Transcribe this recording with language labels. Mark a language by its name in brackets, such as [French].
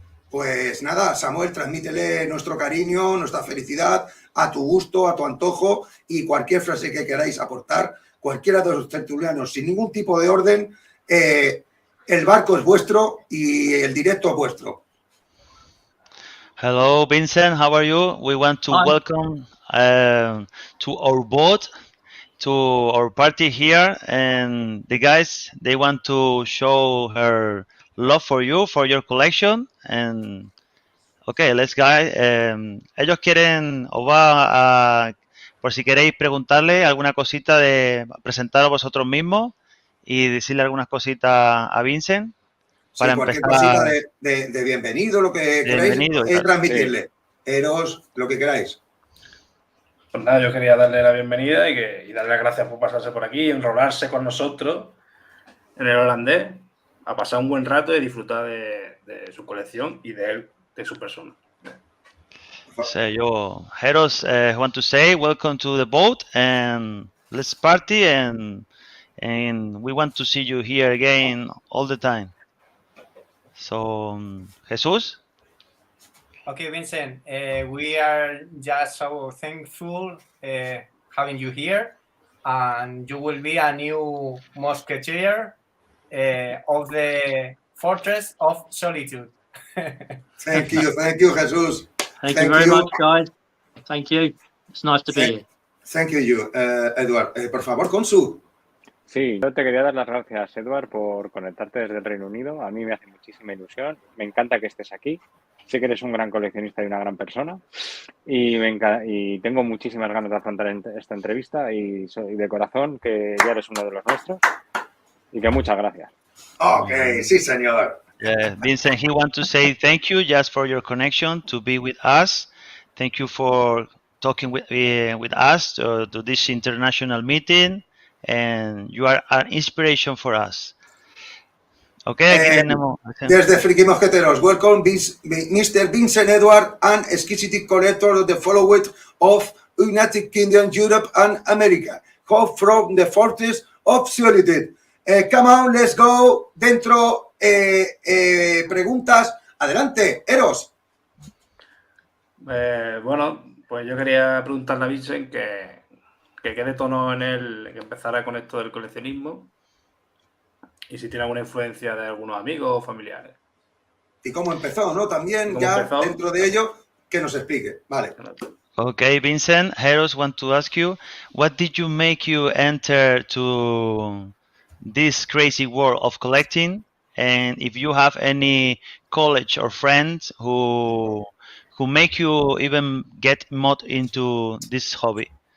[Spanish] Pues nada, Samuel, transmítele nuestro cariño, nuestra felicidad, a tu gusto, a tu antojo, y cualquier frase que queráis aportar, cualquiera de los tertulianos, sin ningún tipo de orden. El barco es vuestro y el directo es vuestro. [English] Hello, Vincent. How are you? We want to welcome to our boat, to our party here, and the guys, they want to show her love for you, for your collection, and okay, let's go. [Spanish] Ellos quieren, os va a, por si queréis preguntarle alguna cosita, de presentaros vosotros mismos y decirle algunas cositas a Vincent para cualquier empezar. Cosita de bienvenido, lo que queráis transmitirle. Eros, lo que queráis. Pues nada, yo quería darle la bienvenida y darle las gracias por pasarse por aquí, enrolarse con nosotros en el holandés, a pasar un buen rato y disfrutar de su colección y de él, de su persona. [English] So yo, Heros, want to say welcome to the boat and let's party, and we want to see you here again all the time. So, Jesús? Okay, Vincent, we are just so thankful having you here, and you will be a new musketeer of the Fortress of Solitude. Thank you, Jesús. Thank you very much, guys. Thank you. It's nice to be here. Thank you, Edward. [Spanish] Por favor, [English] Consu. [Spanish] Sí, yo te quería dar las gracias, Edward, por conectarte desde el Reino Unido. A mí me hace muchísima ilusión. Me encanta que estés aquí. Sé que eres un gran coleccionista y una gran persona. Y tengo muchísimas ganas de afrontar esta entrevista y de corazón que ya eres uno de los nuestros. Y que muchas gracias. Ok, sí, señor. [English] Vincent, he wants to say thank you just for your connection to be with us. Thank you for talking with us to this international meeting, and you are an inspiration for us. [Spanish] Okay, aquí tenemos. Desde [English] Friki Mosqueteros, welcome Mr. Vincent Edward, an exquisite collector of the following of United Kingdom, Europe, and America. Who from the Fortress Absolutely. Come on, let's go. [Spanish] Dentro, preguntas. Adelante, Eros. Bueno, pues yo quería preguntarle a Vincent que qué detonó en él que empezara con esto del coleccionismo y si tiene alguna influencia de algunos amigos o familiares. Y cómo empezó, ¿no? También ya empezó? Dentro de ello, que nos explique. Vale. [English] Okay, Vincent, Heros want to ask you, what did you make you enter to this crazy world of collecting? And if you have any college or friends who make you even get more into this hobby?